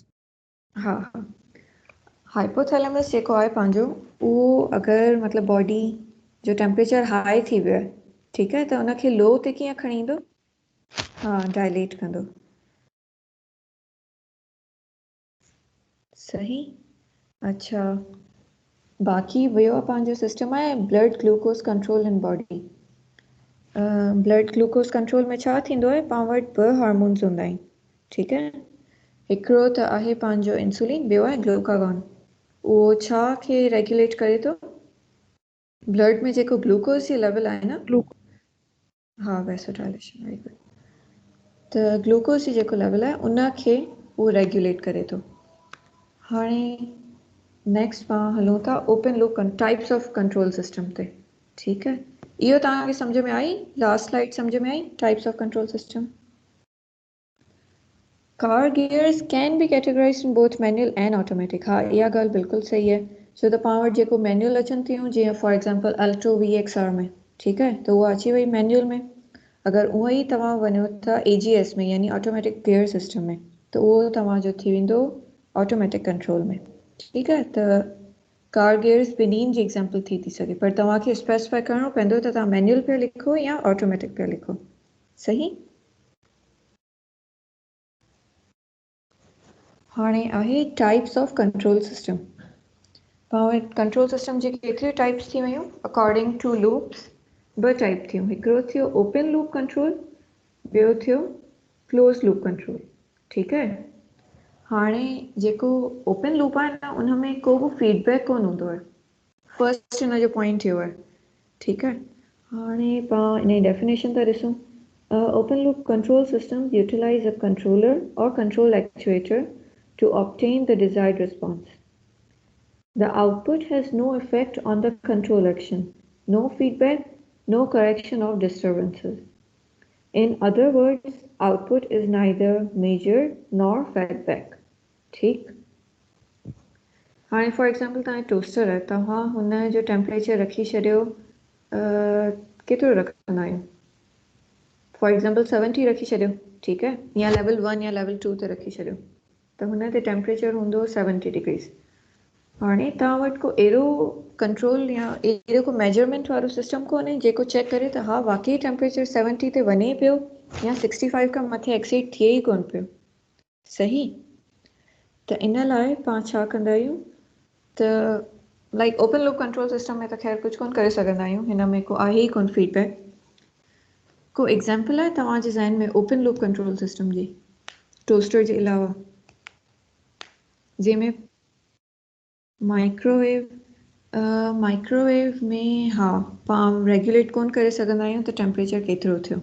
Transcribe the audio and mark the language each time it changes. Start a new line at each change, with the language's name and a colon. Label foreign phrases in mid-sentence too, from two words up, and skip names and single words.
Sindhi: हा, हाइपोथैलेमस जेको आहे पंहिंजो उहो अगरि मतिलबु बॉडी जो
English: temperature high
Sindhi: थी वियो आहे, ठीकु आहे, त उनखे लो ते कीअं खणी ईंदो? डायलेट कंदो। सही। अच्छा, बाक़ी वियो पंहिंजो सिस्टम आहे
English: blood glucose control in body. blood glucose control
Sindhi: में छा थींदो आहे, पाण वटि 2 हार्मोन्स हूंदा आहिनि, ठीकु आहे। हिकिड़ो त आहे पंहिंजो इंसुलिन, ॿियो आहे ग्लूकागॉन। उहो छा खे रेगुलेट करे थो, ब्लड में जेको ग्लूकोज जी लेवल आहे न, ग्लूको हाँ
English: vasodilation, very good.
Sindhi: त ग्लूकोज जी जेको लेवल आहे उन खे उहो रेगुलेट करे थो। हाणे नेक्स्ट पाण हलूं था
English: open loop types of control system
Sindhi: ते, ठीकु है। इहो तव्हांखे सम्झ में आई,
English: last slide
Sindhi: सम्झ में आई,
English: types of control system. car gears can be categorized in both manual and automatic.
Sindhi: हाँ, इहा ॻाल्हि बिल्कुलु सही है। छो त पाण वटि जेको मैनुअल अचनि थियूं, जीअं
English: for example
Sindhi: अल्टो VXR में, ठीकु है, त उहा अची वई मैनुअल में। अगरि उहो ई तव्हां वञो था AGS में यानी
English: automatic gear system
Sindhi: में, त उहो तव्हांजो थी वेंदो
English: automatic control
Sindhi: में, ठीकु है। त
English: car gears
Sindhi: ॿिन्हिनि जी एग्जाम्पल थी सघे, पर तव्हांखे स्पेसिफाई करिणो पवंदो त तव्हां मैनुअल पिया लिखो या ऑटोमेटिक पिया लिखो, सही। हाणे आहे
English: types of control system.
Sindhi: पाण
English: control system
Sindhi: जी केतिरियूं टाइप्स थी वियूं
English: according to loops.
Sindhi: 2 टाइप थियूं, हिकिड़ो थियो
English: open loop control,
Sindhi: ॿियो थियो
English: close loop control,
Sindhi: ठीकु है। हाणे जेको
English: open loop
Sindhi: आहे न, उन में को बि फीडबैक कोन हूंदो आहे, फर्स्ट हिन जो पॉइंट इहो आहे, ठीकु है। हाणे पाण इन जी डेफिनेशन था ॾिसूं।
English: open loop control system utilize a controller or control actuator to obtain the desired response. The output has no effect on the control action, no feedback, no correction of disturbances. In other words, output is neither measured nor fed back.
Sindhi: ठीक। हाणे
English: for example
Sindhi: तव्हां टोस्टर आहे, तव्हां हुन जो टेम्परेचर रखी छॾियो, केतिरो रखंदा आहियूं,
English: for example
Sindhi: 70 रखी छॾियो, ठीकु है, या लेवल 1 या लेवल 2 ते रखी छॾियो, त हुन ते टेम्परेचर हूंदो 70 डिग्रीज़। हाणे तव्हां वटि को अहिड़ो कंट्रोल या अहिड़ो को मेजरमेंट वारो सिस्टम कोन्हे जेको चेक करे त हा वाकई टेम्परेचर 70 ते वञे पियो या 65 खां मथे एक्सीड थिए ई कोन पियो, सही। त इन लाइ पाण छा कंदा आहियूं त
English: like open loop control system
Sindhi: में त ख़ैर कुझु कोन करे सघंदा आहियूं, हिन में को आहे ई कोन फीडबैक। को एग्जाम्पल आहे तव्हांजे ज़हन में
English: open loop control system
Sindhi: जी, टोस्टर जे अलावा, जंहिंमें माइक्रोवेव में हाँ पाण रेगुलेट कोन करे सघंदा आहियूं त टेम्परेचर केतिरो थियो।